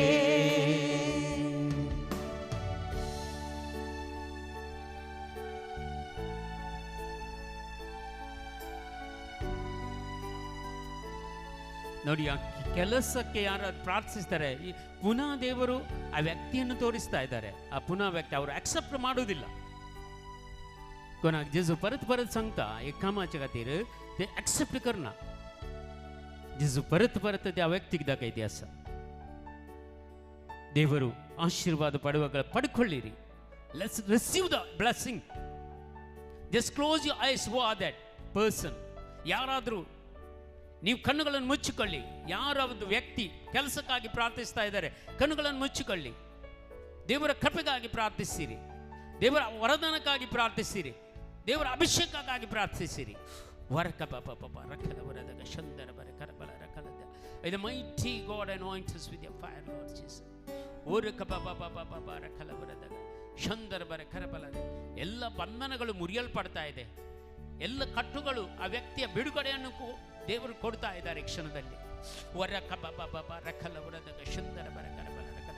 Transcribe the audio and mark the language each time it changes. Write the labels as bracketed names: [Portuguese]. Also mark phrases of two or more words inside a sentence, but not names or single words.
[Kannada] ನೋಡಿ, ಆ ಕೆಲಸಕ್ಕೆ ಯಾರು ಪ್ರಾರ್ಥಿಸ್ತಾರೆ, ಈ ಪುನಃ ದೇವರು ಆ ವ್ಯಕ್ತಿಯನ್ನು ತೋರಿಸ್ತಾ ಇದ್ದಾರೆ. ಆ ಪುನಃ ವ್ಯಕ್ತಿ ಅವರು ಅಕ್ಸೆಪ್ಟ್ ಮಾಡೋದಿಲ್ಲ. [Konkani] कोणाक जेजू परत परत सांगता एक कामाचें खातीर ते एक्सेप्ट करना. जेजू परत परत त्या व्यक्तीक दाखयती आसा. [Kannada] ದೇವರು ಆಶೀರ್ವಾದ ಪಡುವಾಗ ಪಡ್ಕೊಳ್ಳಿರಿ. [English] Let's receive the blessing. Just close your eyes for that person. [Kannada] ಯಾರಾದರೂ ನೀವು ಕಣ್ಣುಗಳನ್ನು ಮುಚ್ಚಿಕೊಳ್ಳಿ. ಯಾರಾவது ವ್ಯಕ್ತಿ ಕೆಲಸಕ್ಕಾಗಿ ಪ್ರಾರ್ಥಿಸ್ತಾ ಇದ್ದಾರೆ, ಕಣ್ಣುಗಳನ್ನು ಮುಚ್ಚಿಕೊಳ್ಳಿ. ದೇವರ ಕೃಪೆಗಾಗಿ ಪ್ರಾರ್ಥಿಸಿರಿ, ದೇವರ ವರದಾನಕ್ಕಾಗಿ ಪ್ರಾರ್ಥಿಸಿರಿ, ದೇವರ ಅಭಿಷೇಕಕ್ಕಾಗಿ ಪ್ರಾರ್ಥಿಸಿರಿ. ವರಕ ಪಾಪ ಪಾಪ ರಕ್ಕಲ ವರದಗ ಶಂದರ ಬರ ಕರಬಲ ರಕಲದ. [English] The mighty God anoint us with your fire, Lord Jesus. ಓರಕ ಪಾಪ ಪಾಪ ಪಾಪ ರಕ್ಕಲ ವರದಗ ಶಂದರ ಬರ ಕರಬಲ. [Kannada] ಎಲ್ಲ ಬಂಧನಗಳು ಮುರಿಯಲ್ಪಡ್ತಾ ಇದೆ. ಎಲ್ಲ ಕಟ್ಟುಗಳು ಆ ವ್ಯಕ್ತಿಯ ಬಿಡುಗಡೆಯನ್ನು ದೇವರು ಕೊಡ್ತಾ ಇದ್ದಾರೆ ಈ ಕ್ಷಣದಲ್ಲಿ. ವರಕ ಪಾಪ ಪಾಪ ರಕ್ಕಲ ವರದಗ ಶಂದರ ಬರ ಕರಬಲ ರಕಲ.